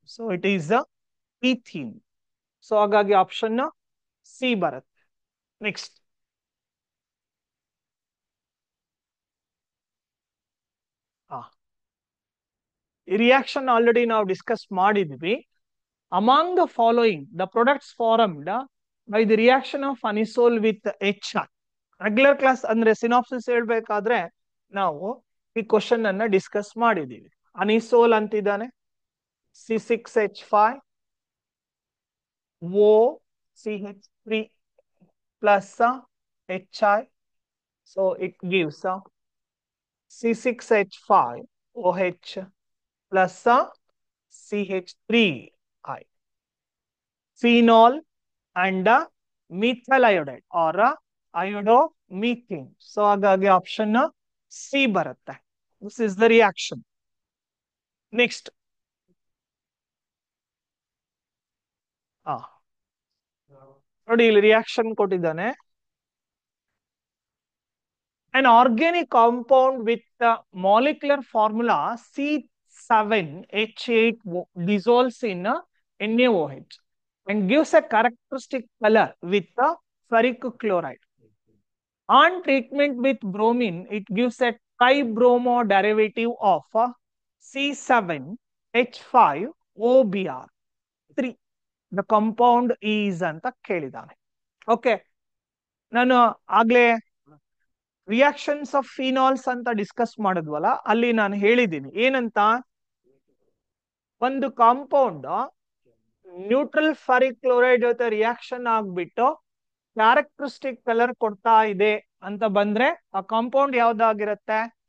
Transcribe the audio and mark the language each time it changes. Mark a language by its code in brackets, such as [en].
[en] So it is ethene. [kn] So ಹಾಗಾಗಿ option C ಬರುತ್ತೆ. Next ಈ ರಿಯಾಕ್ಷನ್ ಆಲ್ರೆಡಿ ನಾವು ಡಿಸ್ಕಸ್ ಮಾಡಿದ್ವಿ. [en] Among the following, the products formed by the reaction of anisole with HR. [kn] Regular class ಅಂದ್ರೆ synopsis ಹೇಳ್ಬೇಕಾದ್ರೆ ನಾವು ಈ ಕ್ವಶನ್ ಅನ್ನ ಡಿಸ್ಕಸ್ ಮಾಡಿದೀವಿ. ಅನಿಸೋಲ್ ಅಂತಿದ್ದಾನೆ, [en] C6H5 OCH3 plus HI, so it gives C6H5 OH plus CH3I. Phenol and methyl iodide or iodomethane. [kn] So ಹಾಗಾಗಿ option C ಬರುತ್ತೆ. [en] This is the reaction. [kn] Next ನೋಡಿ, ಇಲ್ಲಿ ರಿಯಾಕ್ಷನ್ ಕೊಟ್ಟಿದ್ದಾನೆ. [en] An organic compound with the molecular formula C7H8 dissolves in NaOH and gives a characteristic color with the ferric chloride. On treatment with bromine, it gives a tribromo derivative of C7H5OBr3. The compound is [kn] ಅಂತ ಕೇಳಿದಾನೆ. Okay, ನಾನು ಆಗ್ಲೇ reactions of phenols ಅಂತ discuss ಮಾಡಿದ್ವಲ್ಲ, ಅಲ್ಲಿ ನಾನು ಹೇಳಿದ್ದೀನಿ ಏನಂತ, ಒಂದು compound neutral ferric chloride ಜೊತೆ ರಿಯಾಕ್ಷನ್ ಆಗ್ಬಿಟ್ಟು ಕ್ಯಾರೆಕ್ಟರಿಸ್ಟಿಕ್ ಕಲರ್ ಕೊಡ್ತಾ ಇದೆ ಅಂತ ಬಂದ್ರೆ ಆ ಕಾಂಪೌಂಡ್ ಯಾವ್ದಾಗಿರುತ್ತೆ?